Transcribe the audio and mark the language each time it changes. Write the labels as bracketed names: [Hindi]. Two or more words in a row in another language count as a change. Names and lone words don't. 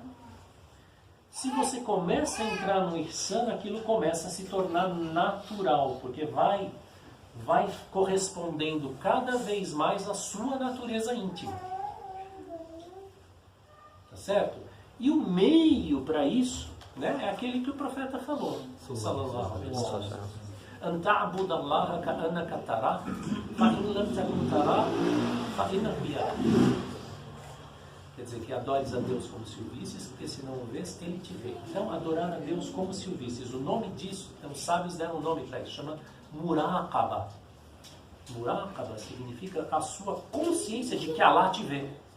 [Portuguese] Se você começa a entrar no ihsan, aquilo começa a se tornar natural, porque vai correspondendo cada vez mais à sua natureza íntima. Tá certo? E o meio para isso, né, é aquele que o profeta falou. [Arabic] صلى الله عليه وسلم أن تعبد الله كأنك تراه فإن لم تكن تراه فإنه يراك. [Portuguese] Quer dizer, que adores a Deus como se o visses, porque se não o vês, ele te vê. Então, adorar a Deus como se o visses. O nome disso, então, os sábios deram um nome para isso, chama muraqaba. Muraqaba significa a sua consciência de que Allah te vê.